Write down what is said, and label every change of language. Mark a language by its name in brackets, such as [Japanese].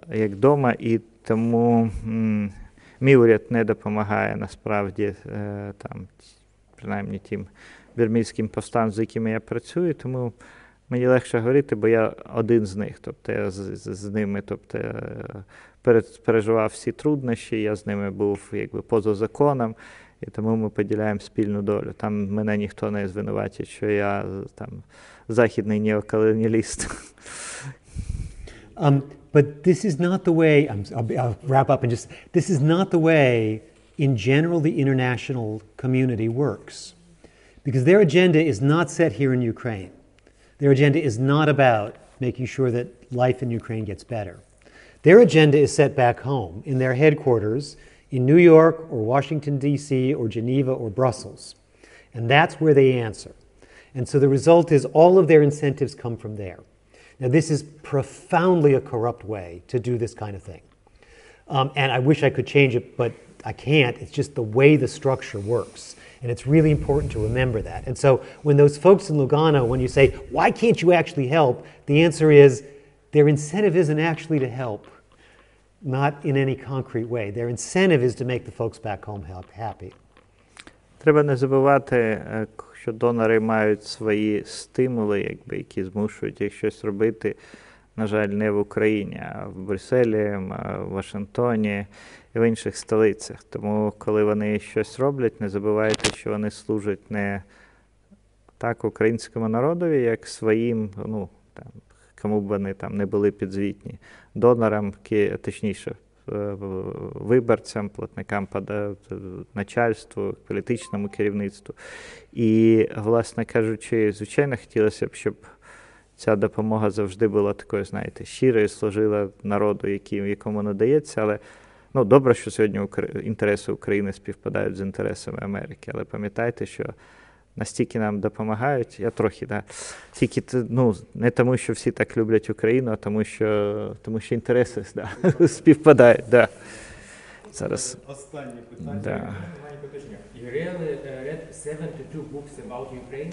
[Ukrainian] вдома, і тому мій уряд не допомагає насправді, там, принаймні тим бірмійським повстанцям, з якими я працюю, тому мені легше говорити, бо я один з них, тобто я з ними, тобто переживав всі труднощі, я з ними був якби поза законом, і тому ми поділяємо спільну долю. Там мене ніхто не звинуватить, що я там західний неоколоніаліст. [English] But this is not the way, I'll wrap up and just, this is not the way in general the international community works. Because their agenda is not set here in Ukraine. Their agenda is not about making sure that life in Ukraine gets better. Their agenda is set back home in their headquarters in New York or Washington, D.C. or Geneva or Brussels. And that's where they answer. And so the result is all of their incentives come from there. Now this is profoundly a corrupt way to do this kind of thing. And I wish I could change it, but I can't. It's just the way the structure works. And it's really important to remember that. And so when those folks in Lugano, when you say, why can't you actually help? The answer is, their incentive isn't actually to help, not in any concrete way. Their incentive is to make the folks back home happy. [Ukrainian] Треба не забувати, що донори мають свої стимули, якби, які змушують їх щось робити. на жаль, не в Україні, а в Брюсселі, в Вашингтоні і в інших столицях. Тому, коли вони щось роблять, не забувайте, що вони служать не так українському народові, як своїм, ну, там, кому б вони там не були підзвітні, донорам, точніше, виборцям, платникам, начальству, політичному керівництву. І, власне кажучи, звичайно, хотілося б, щоб ця допомога завжди була такою, знаєте, щирою, служила народу, якому надається, але ну, добре, що сьогодні інтереси України співпадають з інтересами Америки, але пам'ятайте, що настільки нам допомагають, я трохи, да, тільки, ну, не тому, що всі так люблять Україну, а тому, що інтереси, да, співпадають, да. Зараз. Останнє питання. Да. [English] You really read 72 books about Ukraine?